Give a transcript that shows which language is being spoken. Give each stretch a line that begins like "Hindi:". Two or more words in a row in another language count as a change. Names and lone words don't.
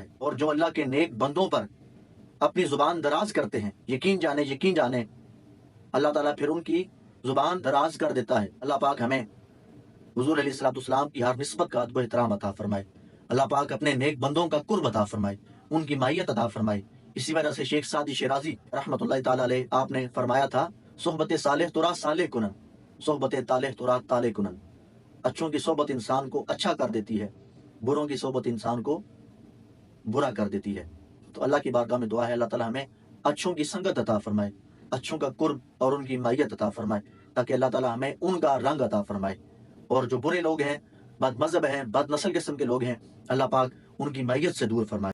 Urdu: اور جو اللہ کے نیک بندوں پر اپنی زبان دراز کرتے ہیں، یقین جانے اللہ تعالیٰ پھر ان کی زبان دراز کر دیتا ہے۔ اللہ پاک ہمیں حضور
Arabic: علیہ السلام
Urdu: کی ہر نسبت کا ادب و احترام عطا فرمائے۔ اللہ پاک اپنے نیک بندوں کا قرب عطا فرمائے، ان کی معیت عطا فرمائے۔ اسی وجہ سے شیخ سعدی شیرازی
Arabic: رحمۃ اللہ تعالی علیہ
Urdu: آپ نے فرمایا تھا،
Persian: صحبت صالح ترا صالح کنن، صحبت طالح ترا طالح کنن۔
Urdu: اچھوں کی صحبت انسان کو اچھا کر دیتی ہے، بروں کی صحبت انسان کو برا کر دیتی ہے۔ تو اللہ کی بارگاہ میں دعا ہے اللہ تعالیٰ ہمیں اچھوں کی سنگت عطا فرمائے، اچھوں کا قرب اور ان کی معیت عطا فرمائے، تاکہ اللہ تعالیٰ ہمیں ان کا رنگ عطا فرمائے، اور جو برے لوگ ہیں، بد مذہب ہیں، بد نسل قسم کے لوگ ہیں، اللہ پاک ان کی معیت سے دور فرمائے۔